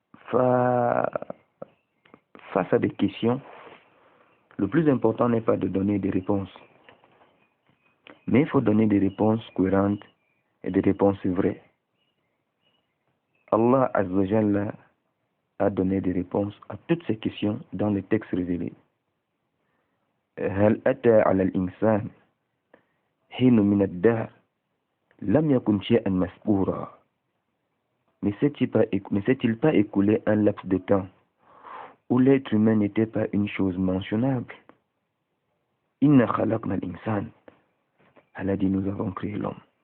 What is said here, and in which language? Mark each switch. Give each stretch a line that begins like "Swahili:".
French: Face à des questions, le plus important n'est pas de donner des réponses, mais il faut donner des réponses cohérentes et des réponses vraies. Allah Azza wa Jalla a donné des réponses à toutes ces questions dans les textes révélés.
Arabic: هل أتى على الإنسان حين من الدهر لم يكن شيئا مذكورا?
French: Ne s'est-il pas écoulé un laps de temps où l'être humain n'était pas une chose mentionnable?
Arabic: Inna khalaqna al-insan.
French: Allah dit: nous avons créé l'homme.